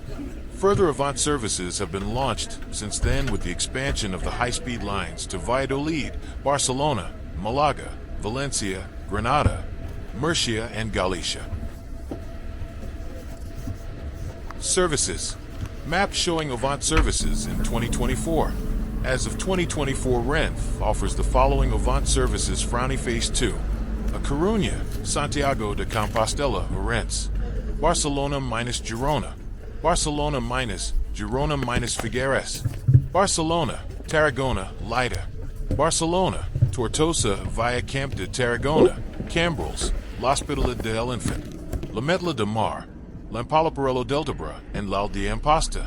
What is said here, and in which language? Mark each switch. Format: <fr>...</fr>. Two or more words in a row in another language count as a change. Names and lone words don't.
<en>Further Avant services have been launched since then, with the expansion of the high-speed lines to Valladolid, Barcelona, Malaga, Valencia, Granada, Murcia, and Galicia. Services. Map showing Avant services in 2024. As of 2024, Renfe offers the following Avant services: Frowny Face 2, A Coruña, Santiago de Compostela, Orense, Barcelona minus Girona, Barcelona minus Girona minus Figueres, Barcelona, Tarragona, Lleida, Barcelona, Tortosa via Camp de Tarragona, Cambrils, L'Hospital de l'Enfant, La Metla de Mar, L'Empalaparello Deltabra, and L'Aldea Amposta.</en>